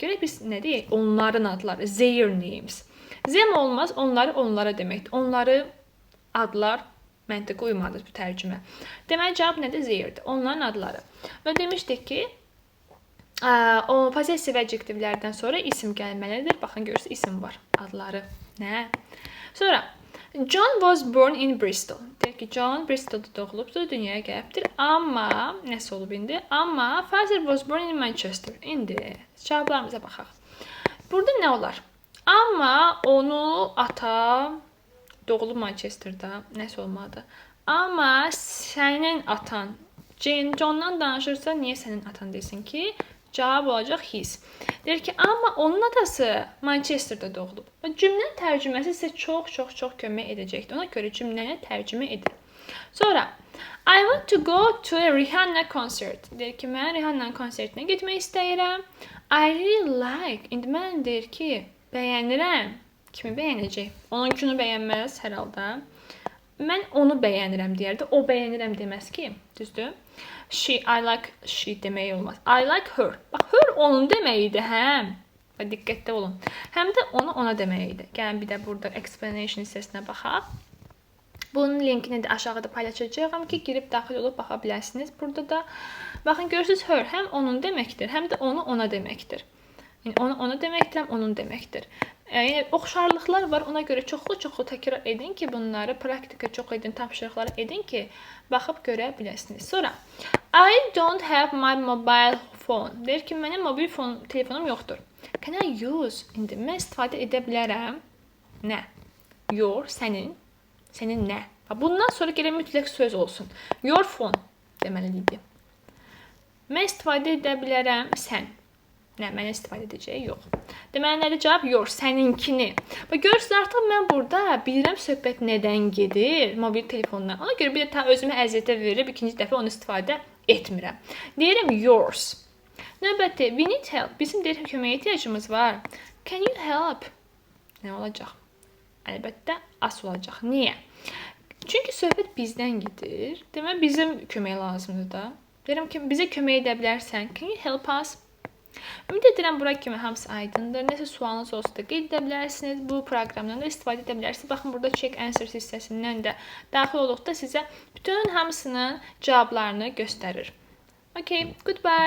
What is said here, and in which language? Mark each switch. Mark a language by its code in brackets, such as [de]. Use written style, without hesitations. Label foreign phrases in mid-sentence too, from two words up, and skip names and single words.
[az] Görək biz nə deyək? Onların adları, [en] their names. [az] Them olmaz, onları onlara deməkdir. Onları adlar məntiqə uymalıdır bu tərcümə. Deməli cavab nədir? Theirdir. Onların adları. Və demişdik ki, o possessive adjektivlərdən sonra isim gəlməlidir. Baxın görürsünüz isim var, adları. Nə? [en] Sonra John was born in Bristol. [az] Deyək ki, John Bristolda doğulubdur, dünyaya gəlibdir. Amma nəsə olub indi? [en] Amma father was born in Manchester. [az] İndi cavablarımıza baxaq. Burada nə olar? Amma onu ata doğulub Manchesterda, nəsə olmadı. Amma sənin atan Johndan danışırsa, niyə sənin atan desin ki? Cavab olacaq his. Deyir ki, amma onun atası Manchesterda doğulub. Cümlənin tərcüməsi sizə çox kömək edəcəkdir. Ona görə cümləni tərcümə edin. Sonra, [en] I want to go to a Rihanna concert. [az] Deyir ki, mən Rihanna konsertinə getmək istəyirəm. [en] I really like. [az] İndi mən deyir ki, bəyənirəm. Kimi bəyənəcək? Onunkini bəyənməz hər halda. Mən onu bəyənirəm deyərdi. O bəyənirəm deməz ki, düzdür? [en] I like she [az] demək olmaz. [en] I like her. [az] Bax, her onun deməyidir, həm. Və diqqətli olun. Həm də onu ona deməyidir. Gəlin bir də burada explanation hissəsinə baxaq. Bunun linkini də aşağıda paylaşacağam ki, girib daxil olub baxa biləsiniz. Burada da baxın görürsüz her həm onun deməkdir, həm də onu ona deməkdir. Yəni onu ona deməkdir, həm onun deməkdir. Yəni oxşarlıqlar var. Ona görə çoxlu təkrar edin ki, bunları praktika çox edin, tapşırıqları edin ki, baxıb görə biləsiniz. [en] Sonra I don't have my mobile phone. [az] Deyir ki, mənim mobil telefonum yoxdur. [en] Can I use? [az] İndi mən istifadə edə bilərəm. Nə? Your, sənin. Sənin nə? Bundan sonra gələn mütləq söz olsun. [en] Your phone deməliydi. [az] Mən istifadə edə bilərəm, sən. Nə, mənə istifadə edəcəyi yox. Deməli, nədir cavab? Your, səninkini. Görürsünüz, artıq mən burada bilirəm söhbət nədən gedir, mobil telefondan. Ona görə bir də ta özümə əziyyətə verirəm, ikinci dəfə onu istifadə etmirəm. Deyirəm, yours. Növbəti, [en] we need help. [az] Bizim deyirəm, köməyə ehtiyacımız var. [en] Can you help? [az] Nə olacaq? Əlbəttə, as olacaq. Niyə? Çünki söhbət bizdən gedir. Deməli, bizim kömək lazımdır da. Deyirəm ki, bizə kömək edə bilərsən. [en] Can you help us? [az] Ümid edirəm bura kimi hamısı aydındır. Nəsə sualınız olsa da qeyd edə bilərsiniz. Bu proqramdan da istifadə edə bilərsiniz. Baxın, burada [en] check answers [az] hissəsindən də daxil olduqda sizə bütün hamısının cavablarını göstərir. [en] Okay, goodbye.